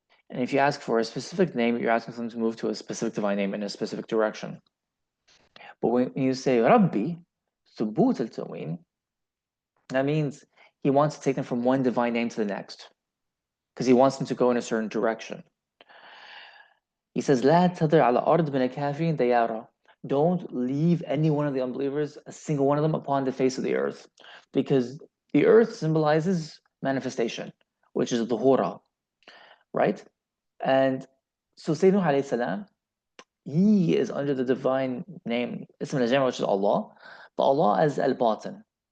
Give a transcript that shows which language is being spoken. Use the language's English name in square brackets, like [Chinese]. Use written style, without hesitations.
[English] And if you ask for a specific name, you're asking them to move to a specific divine name in a specific direction. But when you say Rabbi, Subut al Taween, that means he wants to take them from one divine name to the next because he wants them to go in a certain direction. He says, [Arabic] لا تذر على أرض من الكافرين ديارا. [English] Don't leave any one of the unbelievers, a single one of them, upon the face of the earth. Because the earth symbolizes manifestation, which is the hura, right? And so Sayyidina alayhi salam, he is under the divine name, Ism al which is Allah, but Allah as al-Batin.